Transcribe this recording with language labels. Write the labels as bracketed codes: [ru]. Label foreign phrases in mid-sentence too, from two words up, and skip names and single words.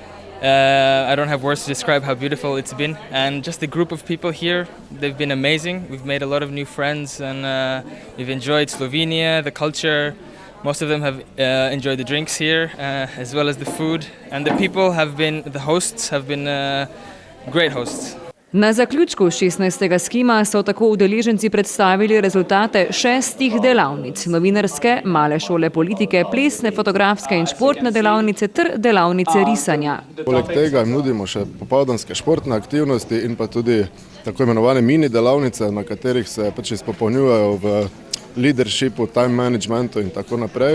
[en] I don't have words to describe how beautiful it's been, and just the group of people here, they've been amazing. We've made a lot of new friends, and we've enjoyed Slovenia, the culture. Most of them have enjoyed the drinks here, as well as the food, and the people have been, the hosts have been great hosts. [sl] Na zaključku 16. SKIM-a so tako udeleženci predstavili rezultate 6 delavnic, novinarske, male šole politike, plesne, fotografske in športne delavnice ter delavnice risanja. Poleg tega nudimo še popoldanske športne aktivnosti in pa tudi tako imenovane mini delavnice, na katerih se pač izpopolnjujejo v leadershipu, [en] time managementu [sl] in tako naprej.